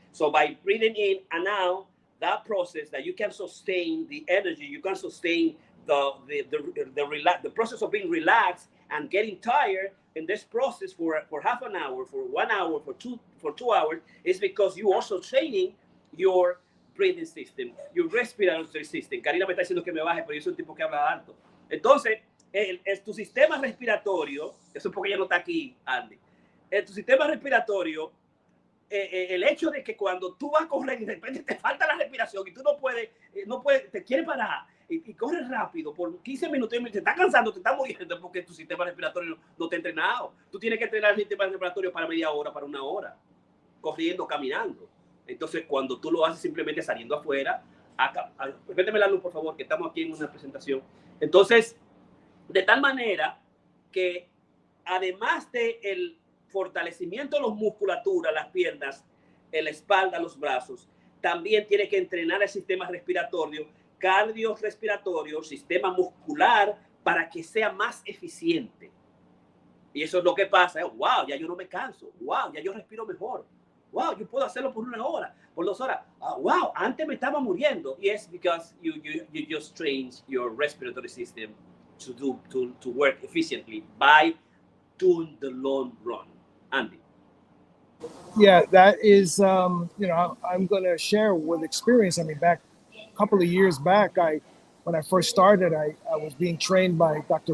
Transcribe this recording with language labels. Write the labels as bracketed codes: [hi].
[en] So by breathing in and out, that process that you can sustain the energy, you can sustain the process of being relaxed and getting tired in this process for half an hour, for 1 hour, for two hours, is because you also training your breathing system, your respiratory system. [es] Karina me está diciendo que me baje, pero yo soy un tipo que habla alto. Entonces, tu sistema respiratorio, eso es porque ya no está aquí, Andy. Tu sistema respiratorio, el hecho de que cuando tú vas a correr y de repente te falta la respiración y tú no puedes, te quieres parar y corres rápido por 15 minutos y te está cansando, te está muriendo porque tu sistema respiratorio no te ha entrenado. Tú tienes que entrenar el sistema respiratorio para media hora, para 1 hora, corriendo, caminando. Entonces, cuando tú lo haces simplemente saliendo afuera, méteme la luz, por favor, que estamos aquí en una presentación. Entonces, de tal manera que además del fortalecimiento de la musculatura, las piernas, la espalda, los brazos, también tiene que entrenar el sistema respiratorio, cardiorrespiratorio, sistema muscular, para que sea más eficiente. Y eso es lo que pasa. Wow, ya yo no me canso. Wow, ya yo respiro mejor. Wow, yo puedo hacerlo por 1 hora, por 2 horas. Wow, antes me estaba muriendo. [en] Yes, because you just trained your respiratory system to work efficiently by doing the long run. Andy. Yeah, that is, I'm going to share with experience. I mean, back a couple of years back, when I first started, I was being trained by Dr.